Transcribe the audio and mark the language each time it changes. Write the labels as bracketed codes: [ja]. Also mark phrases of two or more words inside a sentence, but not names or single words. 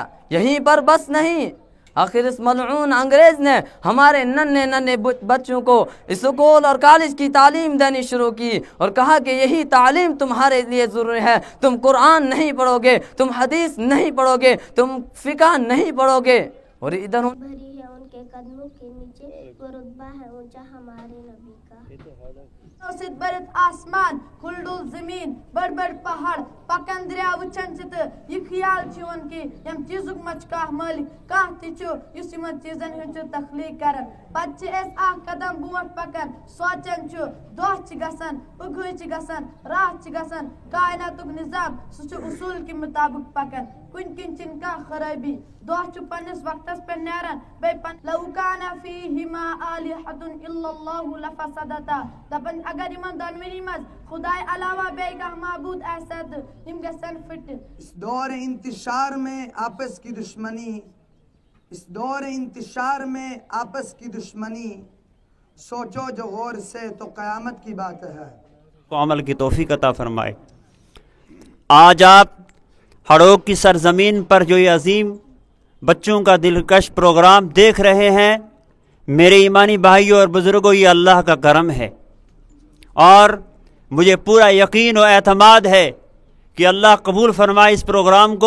[ur] یہیں پر بس نہیں، آخر اس ملعون انگریز نے ہمارے ننھے ننھے بچوں کو اسکول اور کالج کی تعلیم دینی شروع کی اور کہا کہ یہی تعلیم تمہارے لیے ضروری ہے. تم قرآن نہیں پڑھوگے، تم حدیث نہیں پڑھوگے، تم فقہ نہیں پڑھوگے. اور ادھر بھری ہے ان کے قدموں کے نیچے، وہ رتبہ ہے اونچا ہمارے نبی کا. [ks] बरत आसमान खुलडुल जमीन बड़ बड़ पहाड़ पकन दरिया वुचन यह ख्याल कि यम चीजुक मच कह मालिक कह तन चीजन हूँ तखलीक कर पे कदम बोट पकन सोचन दह गसान उगह गसान रात गसान कायनातुक निजाम सह उसूल के मुताबिक पकन कुन किन चिन कह खराबी दह पन्निस वक्तस पे नारान [ar] لو كان فيهما آلهة إلا الله لفسدتا [ks] दपन अगर इमन दनवरी मज खुदाए अलावा बेगा माबूद असद इम गसन फिट। [ur] اس دور انتشار میں آپس کی دشمنی، اس دور انتشار میں آپس کی دشمنی، سوچو جو غور سے تو قیامت کی بات ہے. کو عمل کی توفیق عطا فرمائے۔ آج آپ ہڑوں کی سرزمین پر جو یہ عظیم بچوں کا دلکش پروگرام دیکھ رہے ہیں، میرے ایمانی بھائیوں اور بزرگوں، یہ اللہ کا کرم ہے اور مجھے پورا یقین اور اعتماد ہے کہ اللہ قبول فرمائے اس پروگرام کو.